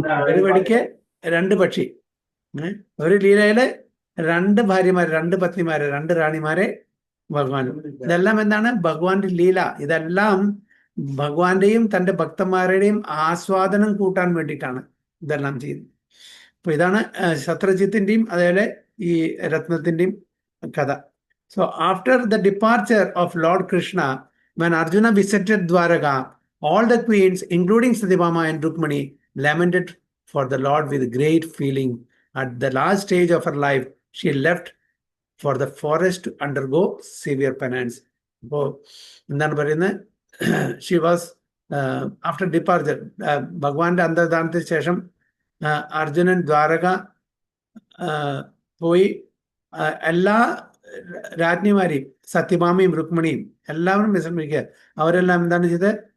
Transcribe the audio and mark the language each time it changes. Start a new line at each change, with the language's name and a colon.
Malayalam: ഒരു വെടിക്ക് 2 പക്ഷി. ഒരു ലീലയില് 2 ഭാര്യമാര്, 2 പത്നിമാരെ, 2 റാണിമാരെ ഭഗവാനും. ഇതെല്ലാം എന്താണ്? ഭഗവാന്റെ ലീല. ഇതെല്ലാം ഭഗവാന്റെയും തന്റെ ഭക്തന്മാരുടെയും ആസ്വാദനം കൂട്ടാൻ വേണ്ടിയിട്ടാണ് ഇതെല്ലാം ചെയ്യുന്നത്. അപ്പൊ ഇതാണ് ശത്രുജിത്തിന്റെയും അതേപോലെ ഈ രത്നത്തിന്റെയും കഥ.
English: So after the departure of Lord Krishna, when Arjuna visited Dwaraka, all the queens, including Satyabhama and Rukmani, lamented for the Lord with great feeling. At the last stage of her life, she left for the forest to undergo severe penance.
Malayalam: അപ്പോൾ എന്താണ് പറയുന്നത്?
English: she was after departure,
Malayalam: ഭഗവാന്റെ അന്തർധാനത്തിന് ശേഷം അർജുനൻ ദ്വാരക പോയി എല്ലാ രാജ്ഞിമാരെയും സത്യഭാമയും രുക്മിണിയും എല്ലാവരും വിശ്രമിക്കുക. അവരെല്ലാം എന്താണ് ചെയ്തത്?